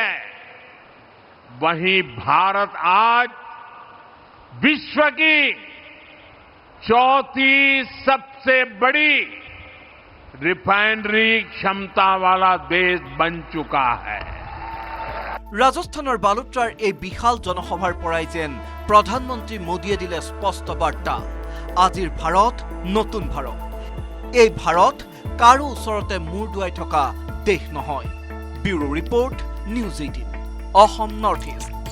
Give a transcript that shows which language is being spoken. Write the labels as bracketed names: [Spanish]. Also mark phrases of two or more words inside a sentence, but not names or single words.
[Hindi] वहीं भारत आज विश्व की चौथी सबसे बड़ी रिफाइनरी क्षमता वाला देश बन चुका है। [Assamese] ৰাজস্থানৰ বালোত্ৰাৰ এই বিশাল জনসভাৰ পৰাই যেন প্ৰধানমন্ত্ৰী মোদীয়ে দিলে স্পষ্ট বাৰ্তা আজিৰ ভাৰত নতুন ভাৰত এই ভাৰত কাৰো ওচৰতে মূৰ দুৱাই থকা দেশ নহয় ব্যুৰো ৰিপৰ্ট নিউজ 18 অসম নৰ্থ ইষ্ট